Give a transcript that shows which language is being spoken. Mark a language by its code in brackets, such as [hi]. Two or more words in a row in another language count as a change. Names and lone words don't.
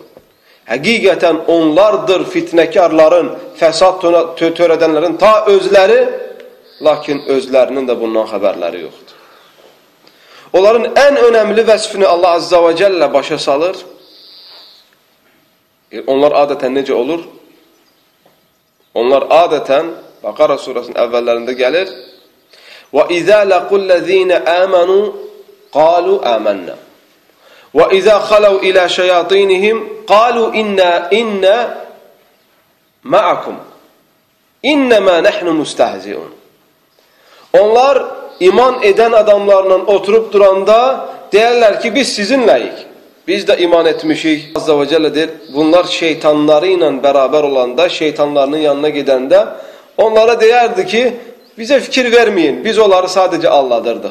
[az] Həqiqətən onlardır fitnəkarların, fəsad törədənlərin ta özləri, lakin özlərinin də bundan xəbərləri yoxdur. Onların ən önəmli vəsfini Allah Azza və Cəllə başa salır. Onlar adətən necə olur? Onlar adətən, Bəqara surasının əvvəllərində gəlir, [ar] وَإِذَا لَقُوا الَّذ۪ينَ آمَنُوا قَالُوا آمَنَّا وَإِذَا خَلَوْا إِلَى شَيَاطِينِهِمْ قَالُوا إِنَّا مَعَكُمْ إِنَّمَا نَحْنُ مُسْتَهْزِئُونَ [az] Onlar iman edən adamlarla oturub duranda deyərlər ki, biz sizinləyik. Biz də iman etmişik. Azza və Cəllə deyir, bunlar şeytanları ilə bərabər olanda, şeytanlarının yanına gedəndə onlara deyərdi ki, bizə fikir verməyin, biz onları sadəcə alladırdıq.